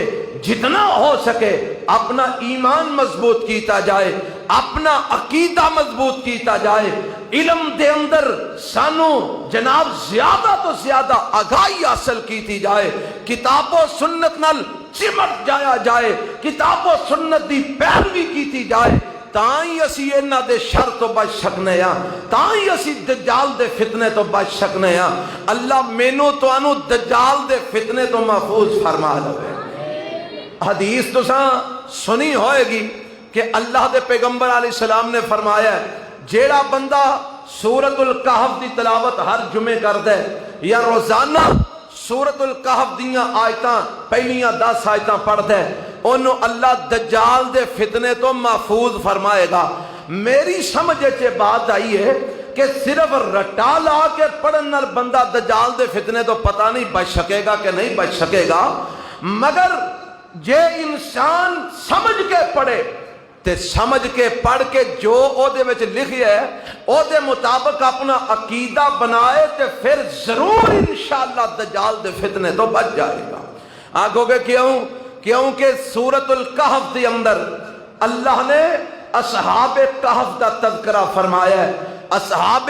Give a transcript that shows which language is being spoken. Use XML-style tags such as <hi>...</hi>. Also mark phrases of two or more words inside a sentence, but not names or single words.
<pa>جتنا ہو سکے اپنا ایمان مضبوط کیتا جائے، اپنا عقیدہ مضبوط کیتا جائے، علم دے اندر سانو جناب زیادہ تو زیادہ آگاہی حاصل کیتی جائے، کتاب و سنت نال چمٹ جایا جائے، کتاب و سنت دی پیروی کیتی جائے، تائیں اسی انہاں دے شر تو بچ سکنے ہاں، تائیں اسی دجال دے فتنے تو بچ سکنے ہاں۔ اللہ مینوں تانوں دجال دے فتنے تو محفوظ فرما لوے۔ حدیث تو سنی ہوئے گی کہ اللہ دے پیغمبر علیہ السلام نے فرمایا ہے، جیڑا بندہ سورۃ الکہف دی تلاوت ہر جمعے کر دے، یا روزانہ سورۃ الکہف دیاں آیتاں پہلیاں 10 آیتاں پڑھ دے، انہوں اللہ دجال دے فتنے تو محفوظ فرمائے گا۔ میری سمجھ چے بات آئی ہے کہ صرف رٹا لا کے پڑھن نال بندہ دجال دے فتنے تو پتہ نہیں بچ سکے گا کہ نہیں بچ سکے گا، مگر جے انسان سمجھ کے پڑھے تے سمجھ کے پڑھ کے جو او دے وچ لکھیا ہے او دے مطابق اپنا عقیدہ بنائے تے پھر ضرور انشاءاللہ دجال دے فتنے تو بچ جائے گا۔ آگو کہ کیونکہ سورۃ الکہف دے اندر اللہ نے اصحاب کہف دا تذکرہ فرمایا ہے، اصحاب</pa>